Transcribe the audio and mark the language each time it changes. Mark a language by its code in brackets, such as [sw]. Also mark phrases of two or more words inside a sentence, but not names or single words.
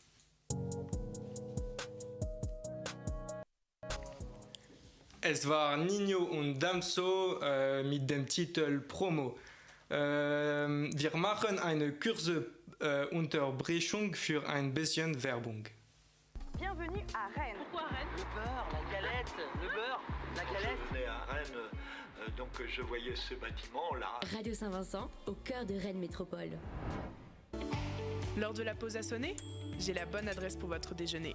[de] Es war Nino und Damso mit dem Titel Promo. Wir machen eine kurze Unterbrechung für ein bisschen Werbung. [fr] Bienvenue à Rennes. Pourquoi Rennes? Le beurre, la galette, le beurre, la galette. Je venais à Rennes, donc je voyais ce bâtiment-là. Radio Saint-Vincent, au cœur de Rennes Métropole. L'heure de la pause a sonné? J'ai la bonne adresse pour votre déjeuner.